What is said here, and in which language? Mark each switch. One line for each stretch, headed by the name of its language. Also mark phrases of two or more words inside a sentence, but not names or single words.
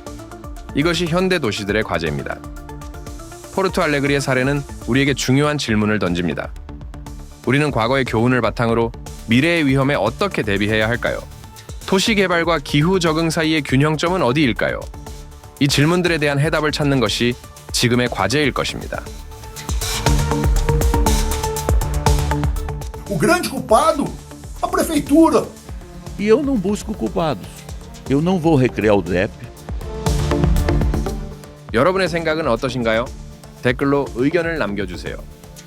Korean: 이것이 현대 도시들의 과제입니다. 포르투알레그리의 사례는 우리에게 중요한 질문을 던집니다. 우리는 과거의 교훈을 바탕으로 미래의 위험에 어떻게 대비해야 할까요? 도시 개발과 기후 적응 사이의 균형점은 어디일까요? 이 질문들에 대한 해답을 찾는 것이 지금의 과제일 것입니다.
Portuguese: O grande culpado, a prefeitura. E eu não busco culpados. Eu não vou recriar o DEP.
Korean: 여러분의 생각은 어떠신가요? 댓글로 의견을 남겨주세요.